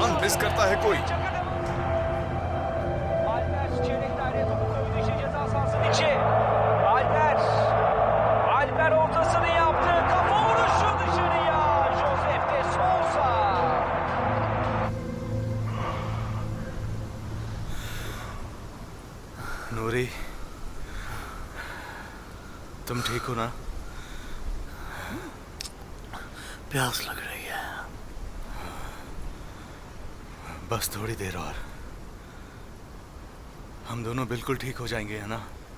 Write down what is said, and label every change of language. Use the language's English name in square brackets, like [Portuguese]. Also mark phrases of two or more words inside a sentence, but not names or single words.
[Urdu] مس کرتا ہے کوئی. [Turkish] Alper ortasını yaptı. Kafa vuruşu dışarıya. Josef de Sousa. [Urdu] نوری، تم ٹھیک ہو نا? پیاس لگ رہی ہے. بس تھوڑی دیر اور، ہم دونوں بالکل ٹھیک ہو جائیں گے، ہے نا?